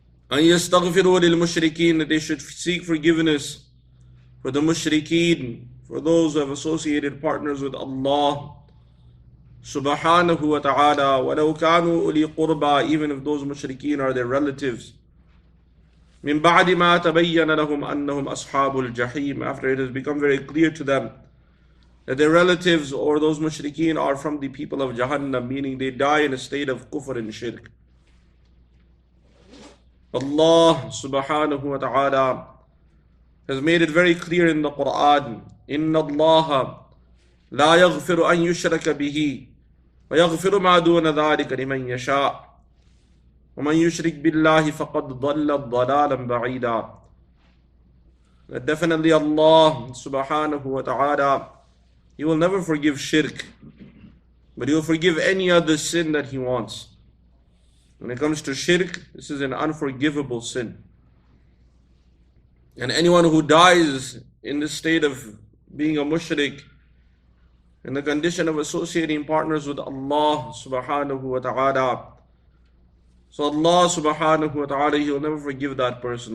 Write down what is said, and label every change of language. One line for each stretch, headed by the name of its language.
Arabic: أَن يَسْتَغْفِرُوا لِلْمُشْرِكِينَ,
English: that they should seek forgiveness for the mushrikeen, for those who have associated partners with Allah subhanahu wa ta'ala,
Arabic: وَلَوْ كَانُوا أُولِي قُرْبَى,
English: even if those mushrikeen are their relatives.
Arabic: مِن بَعْدِ مَا تَبَيَّنَ لَهُمْ أَنَّهُمْ أَصْحَابُ الْجَحِيمِ,
English: after it has become very clear to them that their relatives or those mushrikeen are from the people of Jahannam, meaning they die in a state of kufr and shirk. Allah subhanahu wa ta'ala has made it very clear in the Quran,
Arabic: إِنَّ اللَّهَ لَا يَغْفِرُ أَن يُشْرَكَ بِهِ وَيَغْفِرُ مَا دُونَ ذَلِكَ لِمَن يَشَاءُ وَمَن يُشْرِكْ بِاللَّهِ فَقَدْ ضَلَّ ضَلَالًا بَعِيدًا.
English: That definitely Allah subhanahu wa ta'ala, He will never forgive shirk, but He will forgive any other sin that He wants. When it comes to shirk, this is an unforgivable sin. And anyone who dies in the state of being a mushrik, in the condition of associating partners with Allah subhanahu wa ta'ala, so Allah subhanahu wa ta'ala, He will never forgive that person.